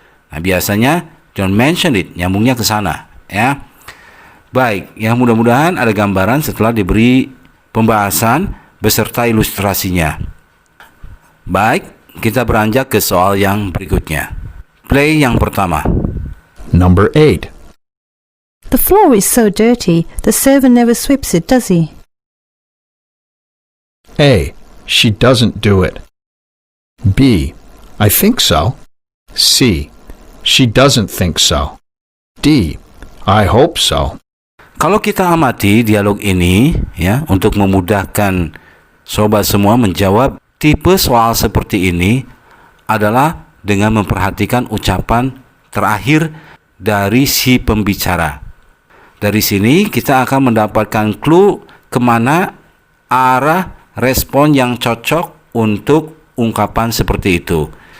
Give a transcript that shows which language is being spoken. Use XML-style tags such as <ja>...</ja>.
<id>Nah, biasanya</id> <en>don't mention it,</en> <id>nyambungnya ke sana, ya. Baik, ya mudah-mudahan ada gambaran setelah diberi pembahasan beserta ilustrasinya. Baik, kita beranjak ke soal yang berikutnya. Play yang pertama.</id> <en>Number 8. The floor is so dirty, the servant never sweeps it, does he? A. She doesn't do it. B. I think so. C. She doesn't think so. D. I hope so.</en> <id>Kalau kita amati dialog ini, ya, untuk memudahkan sobat semua menjawab tipe soal seperti ini adalah dengan memperhatikan ucapan terakhir dari si pembicara. Dari sini kita akan mendapatkan clue kemana arah respon yang cocok untuk ungkapan seperti itu.</id>